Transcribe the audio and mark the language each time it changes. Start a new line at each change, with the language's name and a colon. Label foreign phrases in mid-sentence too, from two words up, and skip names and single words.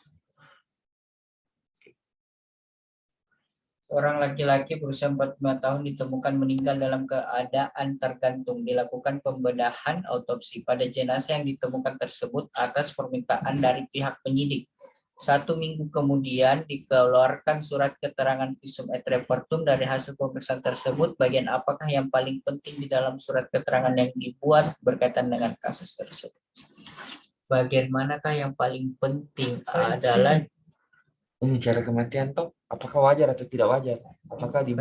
Indonesian: Seorang laki-laki berusia 45 tahun ditemukan meninggal dalam keadaan tergantung. Dilakukan pembedahan autopsi pada jenazah yang ditemukan tersebut atas permintaan dari pihak penyidik. 1 minggu kemudian dikeluarkan surat keterangan
Latin: visum et repertum
Indonesian: dari hasil pemeriksaan tersebut. Bagian apakah yang paling penting di dalam surat keterangan yang dibuat berkaitan dengan kasus tersebut? Bagian manakah yang paling penting adalah Ini cara kematian toh, apakah wajar atau tidak wajar? Apakah dibunuh?